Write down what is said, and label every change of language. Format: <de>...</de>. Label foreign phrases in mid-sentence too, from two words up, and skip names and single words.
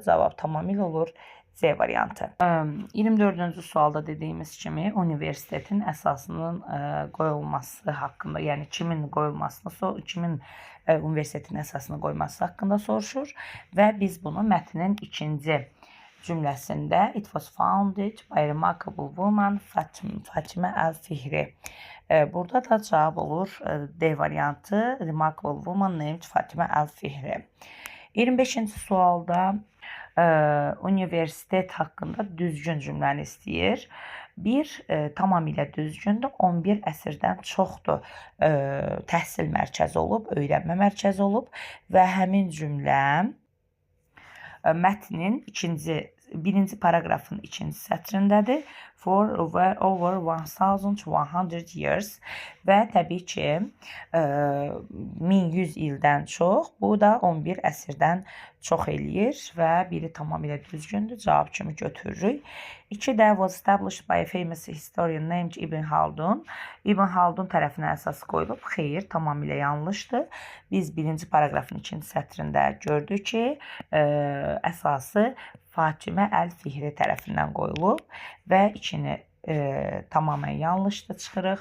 <az>Cavab tamamilə olur C variantı. 24-cü sualda dediyimiz kimi universitetin əsasının qoyulması haqqında, yəni kimin qoyulmasını, kimin universitetin əsasını qoyması haqqında soruşur və biz bunu mətnin ikinci cümləsində</az> <en>it was founded by a remarkable woman</en> <az>Fatimə Əl-Fihri. Burada da cavab olur D variantı,</az> <en>remarkable woman named Fatimə Əl-Fihri.</en> <az>25-ci sualda universitet haqqında düzgün cümləni istəyir. 1 tamamilə düzgündür, 11 əsrdən çoxdur təhsil mərkəzi olub, öyrənmə mərkəzi olub və həmin cümlə mətnin birinci paraqrafın ikinci sətrindədir.</az> <en>For over 1100 years</en> <az>və təbii ki 1100 ildən çox, bu da 11 əsrdən çox eləyir və biri tamamilə düzgündür, cavab kimi götürürük.</az> <en>2 də was established by a famous historian named İbn Haldun.</en> <az>İbn Haldun tərəfindən əsas qoyulub. Xeyr, tamamilə yanlışdır. Biz birinci paraqrafın ikinci sətrində gördük ki, əsası Fatimə Əl-Fihri tərəfindən qoyulub və içini tamamilə yanlışdır çıxırıq.</az>